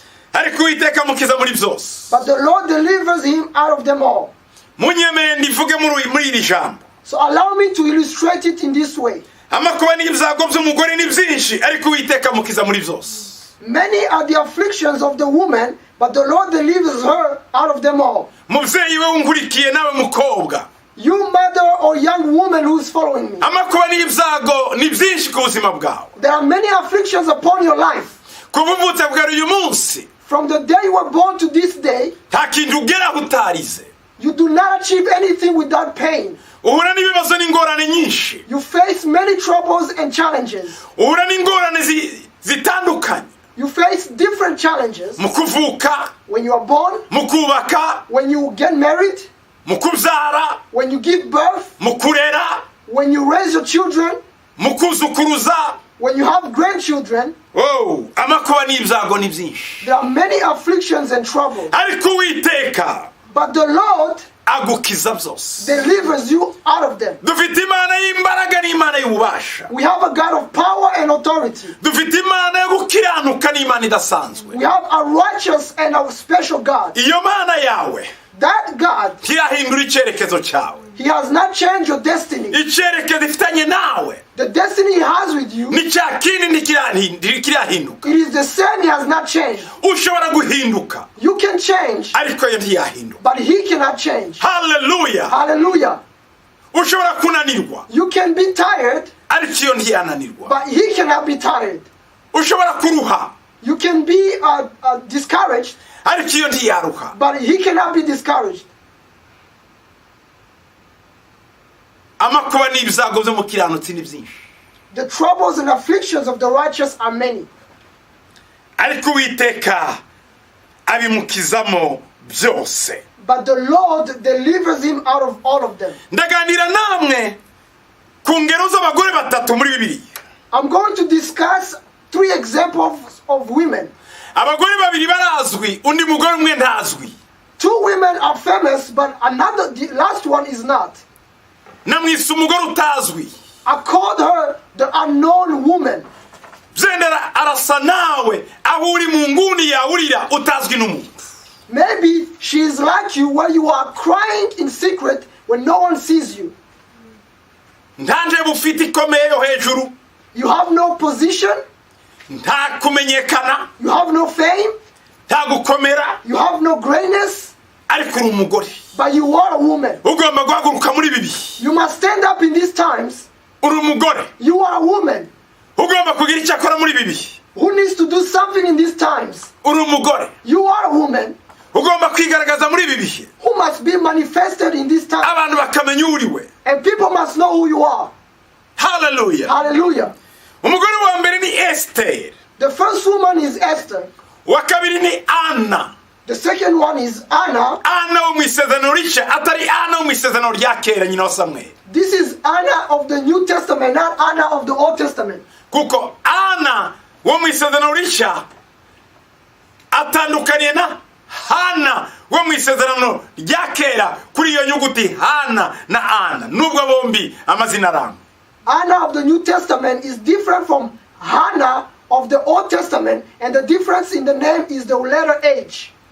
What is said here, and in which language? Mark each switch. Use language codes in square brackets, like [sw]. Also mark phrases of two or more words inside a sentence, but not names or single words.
[rw] ariko Uwiteka mukiza muri byose. [en] but the Lord delivers him out of them all. [rw] Munyemere ndivuge muri iri jambo. [en] So allow me to illustrate it in this way. [rw] Amakuba n'ibyago by'umugore ni byinshi, ariko Uwiteka mukiza muri byose. [en] Many are the afflictions of the woman, but the Lord delivers her out of them all. [rw] Mubyeyi we unkurikiye nawe mukobwa. [en] You mother or young woman who is following me. [rw] Amakuba n'ibyago ni byinshi ku buzima bwawe. [en] There are many afflictions upon your life. [rw] Kubuvutse bwa uyu munsi. [en] From the day you were born to this day, [rw] nta kintu ugeraho utarize. [en] you do not achieve anything without pain. [rw] Uhura n'ibibazo n'ingorane nyinshi. [en] You face many troubles and challenges. [rw] Uhura n'ingorane zitandukanye. [en] You face different challenges. [rw] Mu kuvuka, [en] when you are born, [rw] mu kubaka, [en] when you get married, [rw] mu kubyara, [en] when you give birth, [rw] mu kurera, [en] when you raise your children, [rw] mu kuzukuruza, [en] when you have grandchildren. [rw] Oh, amakuba n'ibyago ni byinshi. [en] There are many afflictions and troubles. [rw] Ariko Uwiteka, [en] but the Lord [rw] agukiza byose. [en] delivers you out of them. [rw] Dufite Imana y'imbaraga n'Imana y'ububasha. [en] We have a God of power and authority. [rw] Dufite Imana yo gukiranuka n'Imana idasanzwe. [en] We have a righteous and a special God. [rw] Iyo Mana yawe, [en] that God, [rw] ntiyahindura icyerekezo cyawe. [en] He has not changed your destiny. [rw] Icyerekezo ifitanye nawe, [en] the destiny He has with you, [rw] ni cya kindi ntikirahinduka. [en] it is the same. He has not changed. [rw] Ushobora guhinduka, [en] you can change, [rw] ariko yo ntiyahinduka. [en] but He cannot change. Hallelujah. Hallelujah. [rw] Ushobora kunanirwa, [en] you can be tired, [rw] ariko yo ntiyananirwa. [en] but He cannot be tired. [rw] Ushobora kuruha, [en] you can be discouraged, [rw] ariko yo ntiyaruha. [en] but He cannot be discouraged. [rw] Amakuba n'ibyago byo mukiranutsi ni byinshi. [en] The troubles and afflictions of the righteous are many. [rw] Ariko Uwiteka abimukizamo byose. [en] but the Lord delivers him out of all of them. [rw] ndaganira namwe ku ngero z'abagore batatu muri Bibiliya. [en] I'm going to discuss 3 examples of women. [rw] abagore babiri barazwi, undi mugore umwe ntazwi. [en] 2 women are famous, but the last one is not. [rw] namwise umugore utazwi. [en] I called her the unknown woman. [rw] byendera arasa nawe aho uri mu nguni yawurira utazwi n'umuntu. [en] Maybe she is like you, where you are crying in secret when no one sees you. [rw] ntanje bufite ikomeye yo hejuru. [en] You have no position. [rw] nta kumenyekana. [en] You have no fame. [rw] nta gukomera. [en] You have no greatness. [rw] ariko uri umugore. [en] But you are a woman. [rw] ugomba guhaguruka muri bibi. [en] You must stand up in these times. [rw] uri umugore. [en] You are a woman. [rw] ugomba kugira icyo akora muri bibi. [en] Who needs to do something in these times? [rw] uri umugore. [en] You are a woman. [rw] ugomba kwigaragaza muri bibi. [en] Who must be manifested in this time. [rw] abantu bakamenya uriwe. [en] And people must know who you are. Hallelujah. Hallelujah. [rw] umugore wa mbere ni Esther. [en] The first woman is Esther. [rw] wa kabiri ni Anna. [en] The second one is Anna. [rw] Anna wo mu isezerano rishya atari Anna wo mu isezerano rya kera nyina wa Samweli. [en] This is Anna of the New Testament, not Anna of the Old Testament. [rw] kuko Anna wo mu isezerano rishya atandukaniye na Hana wo mu isezerano rya kera kuri iyo nyuguti Hana na Anna nubwo bombi amazina arangwa. [en] Anna of the New Testament is different from Hannah of the Old Testament, and the difference in the name is the letter H.